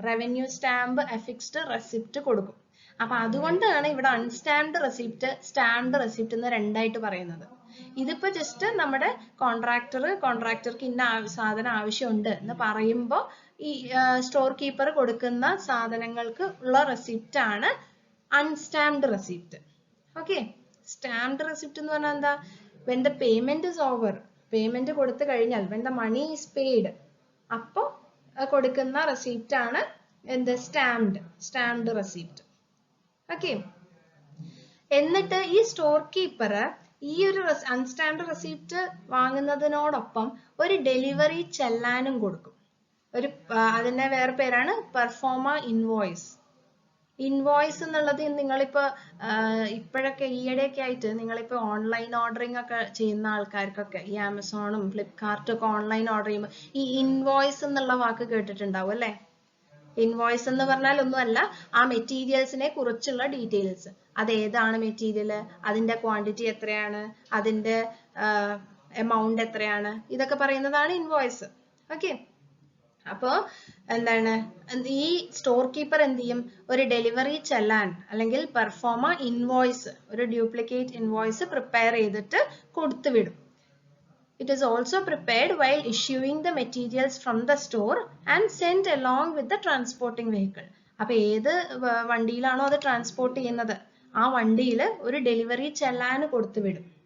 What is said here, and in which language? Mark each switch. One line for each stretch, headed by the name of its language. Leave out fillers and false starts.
Malayalam: Revenue stamp affixed receipt കൊടുക്കും. അപ്പൊ അതുകൊണ്ടാണ് ഇവിടെ അൺസ്റ്റാമ്പ്ഡ് റെസിപ്റ്റ്, സ്റ്റാമ്പ്ഡ് റെസിപ്റ്റ് എന്ന് രണ്ടായിട്ട് പറയുന്നത്. ഇതിപ്പോ ജസ്റ്റ് നമ്മുടെ കോൺട്രാക്ടർക്ക് ഇന്ന സാധനം ആവശ്യമുണ്ട് എന്ന് പറയുമ്പോൾ ഈ സ്റ്റോർ കീപ്പർ കൊടുക്കുന്ന സാധനങ്ങൾക്ക് ഉള്ള റെസിപ്റ്റ് ആണ് അൺസ്റ്റാമ്പ്ഡ് റെസിപ്റ്റ്. ഓക്കെ, സ്റ്റാമ്പ്ഡ് റെസിപ്റ്റ് എന്ന് പറഞ്ഞാൽ എന്താ?
English: when the payment is over,
Malayalam: payment കൊടുത്തു കഴിഞ്ഞാൽ
English: when the money is paid,
Malayalam: അപ്പോൾ കൊടുക്കുന്ന റെസിപ്റ്റ് ആണ് എന്ത്? Stamped receipt. ഓക്കെ, എന്നിട്ട് ഈ സ്റ്റോർ കീപ്പർ ഈ ഒരു അൺസ്റ്റാമ്പ്ഡ് റെസിപ്റ്റ് വാങ്ങുന്നതിനോടൊപ്പം ഒരു ഡെലിവറി ചെല്ലാനും കൊടുക്കും. അതിന്റെ വേറെ പേരാണ് പെർഫോമ ഇൻവോയ്സ്. ഇൻവോയ്സ് എന്നുള്ളത് നിങ്ങളിപ്പോ ഇപ്പോഴൊക്കെ ഈയിടെയൊക്കെ ആയിട്ട് നിങ്ങളിപ്പോ ഓൺലൈൻ ഓർഡറിംഗ് ഒക്കെ ചെയ്യുന്ന ആൾക്കാർക്കൊക്കെ ഈ ആമസോണും ഫ്ലിപ്കാർട്ടും ഒക്കെ ഓൺലൈൻ ഓർഡർ ചെയ്യുമ്പോൾ ഈ ഇൻവോയ്സ് എന്നുള്ള വാക്ക് കേട്ടിട്ടുണ്ടാവും അല്ലെ? ഇൻവോയ്സ് എന്ന് പറഞ്ഞാൽ ഒന്നുമല്ല, ആ മെറ്റീരിയൽസിനെ കുറിച്ചുള്ള ഡീറ്റെയിൽസ്. അത് ഏതാണ് മെറ്റീരിയൽ, അതിന്റെ ക്വാണ്ടിറ്റി എത്രയാണ്, അതിന്റെ എമൗണ്ട് എത്രയാണ്, ഇതൊക്കെ പറയുന്നതാണ് ഇൻവോയ്സ്. ഓക്കെ, അപ്പോ എന്താണ് ഈ സ്റ്റോർ കീപ്പർ എന്ത് ചെയ്യും? ഒരു ഡെലിവറി ചെല്ലാൻ അല്ലെങ്കിൽ പെർഫോമ ഇൻവോയ്സ്, ഒരു ഡ്യൂപ്ലിക്കേറ്റ് ഇൻവോയ്സ് പ്രിപ്പയർ ചെയ്തിട്ട് കൊടുത്തുവിടും.
English: It is also prepared while issuing the materials from the store and sent along with the transporting vehicle.
Malayalam: അപ്പൊ ഏത് വണ്ടിയിലാണോ അത് ട്രാൻസ്പോർട്ട് ചെയ്യുന്നത് ആ വണ്ടിയിൽ ഒരു ഡെലിവറി ചെല്ലാൻ കൊടുത്തു വിടും.